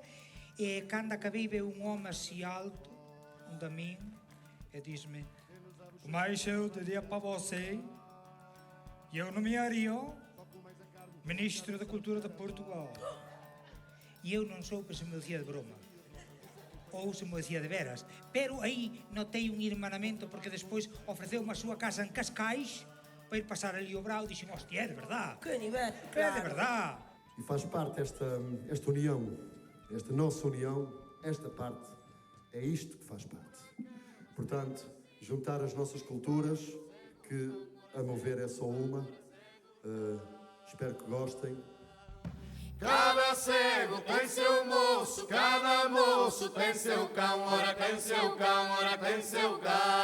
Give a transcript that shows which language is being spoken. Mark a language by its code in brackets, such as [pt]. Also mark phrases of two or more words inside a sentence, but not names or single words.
[gl] E cando acabei ve un home así alto, un da min, e dísme, [pt] mas eu diría para você, eu nomearia Ministro da Cultura de Portugal. [gl] E eu non soupe se me dicía de broma ou se me dicía de veras, pero aí notei un irmanamento porque despois ofreceu a súa casa en Cascais para ir pasar ali o brao e dixen, hostia, é de verdad, Que nivel, é de verdad. [pt] E faz parte esta união, esta nossa união, esta parte, é isto que faz parte. Portanto, juntar as nossas culturas, que a meu ver é só uma, espero que gostem. Cada cego tem seu moço, cada moço tem seu cão, ora tem seu cão, ora tem seu cão.